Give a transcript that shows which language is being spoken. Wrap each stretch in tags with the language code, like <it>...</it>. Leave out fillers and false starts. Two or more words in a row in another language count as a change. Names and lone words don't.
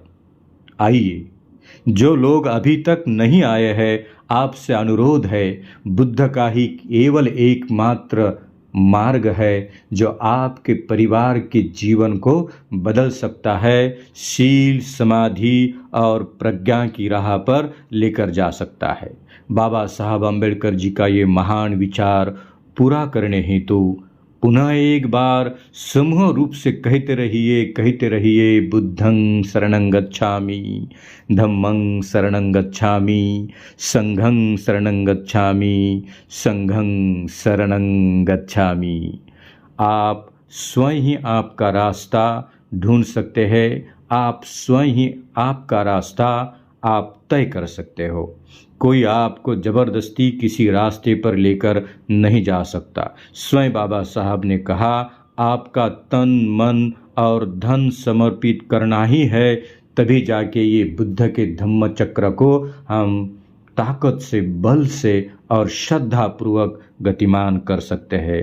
<hi>आइए, जो लोग अभी तक नहीं आए हैं, आपसे अनुरोध है, बुद्ध का ही केवल एकमात्र मार्ग है जो आपके परिवार के जीवन को बदल सकता है, शील, समाधि और प्रज्ञा की राह पर लेकर जा सकता है। बाबा साहब अम्बेडकर जी का ये महान विचार पूरा करने हेतु पुनः एक बार समूह रूप से कहते रहिए,</hi> <pi>बुद्धं शरणं गच्छामि, धम्मं शरणं गच्छामि, संघं शरणं गच्छामि, संघं शरणं गच्छामि।</pi> <hi>आप स्वयं ही आपका रास्ता ढूंढ सकते हैं, आप स्वयं ही आपका रास्ता आप तय कर सकते हो। कोई आपको जबरदस्ती किसी रास्ते पर लेकर नहीं जा सकता। स्वयं बाबा साहब ने कहा, आपका तन मन और धन समर्पित करना ही है, तभी जाके ये बुद्ध के धम्म चक्र को हम ताकत से, बल से और श्रद्धा पूर्वक गतिमान कर सकते हैं।</hi>